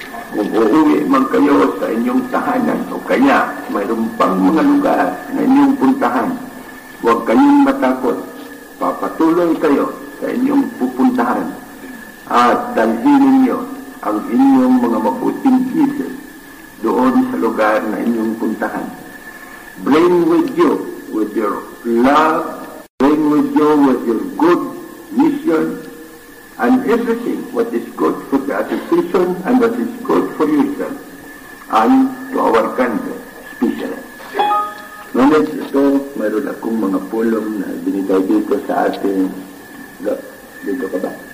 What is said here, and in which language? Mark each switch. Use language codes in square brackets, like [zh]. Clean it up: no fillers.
[tl] Kung uuwi man kayo sa inyong tahanan o kaya mayroon pang mga lugar na inyong puntahan, huwag kayong matakot. Papatuloy kayo sa inyong pupuntahan at dalhin ninyo ang inyong mga mabuting isip doon sa lugar na inyong puntahan. [en] Bring with you, with your love, bring with you with your good mission, and everything what is good for the association and what is good for yourself and to our country, especially. [tl] Ngunit ito, mayroon akong mga pulong na binigay dito sa ating, dito ka ba?